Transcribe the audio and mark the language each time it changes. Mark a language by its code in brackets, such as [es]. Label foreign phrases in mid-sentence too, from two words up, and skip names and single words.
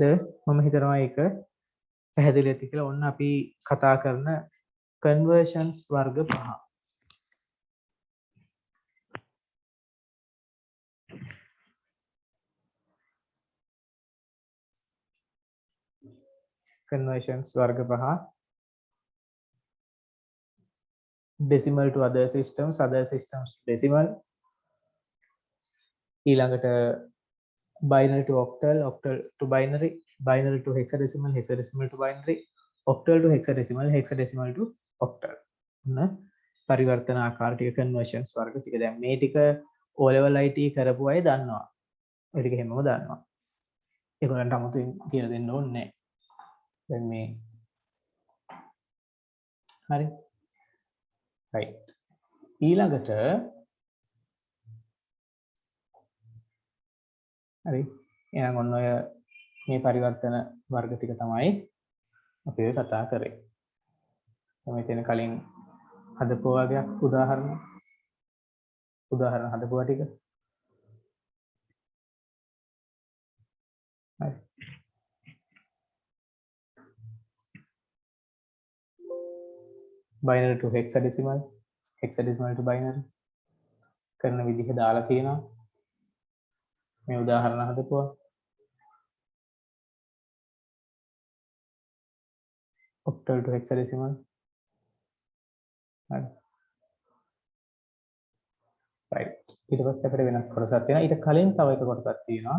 [si] මම හිතනවා ඒක පැහැදිලි ඇති කියලා. ඔන්න අපි කතා කරන conversions වර්ග පහ. conversions වර්ග පහ. [en] decimal to other systems to decimal. ඊළඟට binary to octal, octal to binary, binary to hexadecimal, hexadecimal to binary, octal to hexadecimal, hexadecimal to octal. [si] පරිවර්තන ආකාර ටික conversions වර්ග ටික. දැන් මේ ටික O level IT කරපු අය දන්නවා. ඒ ටික හැමෝම දන්නවා. ඒගොල්ලන්ට 아무තුන් කියලා දෙන්න ඕනේ නැහැ. දැන් මේ හරි. right. ඊළඟට හරි. එහෙනම් ඔන්න ඔය මේ පරිවර්තන වර්ග ටික තමයි අපි ඔය කතා කරේ. මේ තියෙන කලින් හදපු වගේක් උදාහරණ හදපුවා ටික. හරි. [en] binary to hexadecimal, hexadecimal to binary [si] කරන විදිහ දාලා තියෙනවා. මේ උදාහරණ හදපුවා. [en] octal to hexadecimal. [si] හරි. right. ඊට පස්සේ අපිට වෙනත් කොටසක් තියෙනවා. ඊට කලින් තව එක කොටසක් තියෙනවා.